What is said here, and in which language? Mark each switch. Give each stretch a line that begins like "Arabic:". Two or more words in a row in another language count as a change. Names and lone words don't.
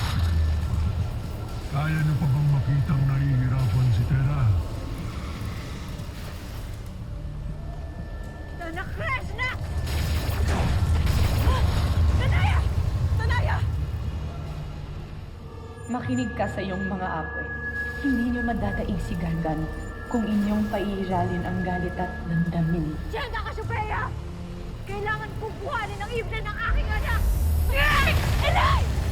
Filipino: Kaya niyo pa bang makitang nahihirapan si Terra? Krishna! Tanaya! Tanaya! Makinig ka sa iyong mga apoy. Hindi niyo madadaig si Gargan kung inyong paiiralin ang galit at damdamin. Diyan ka, Cassiopeia! Kailangan kong buhanin ang ibla ng aking anak! Elay! Elay!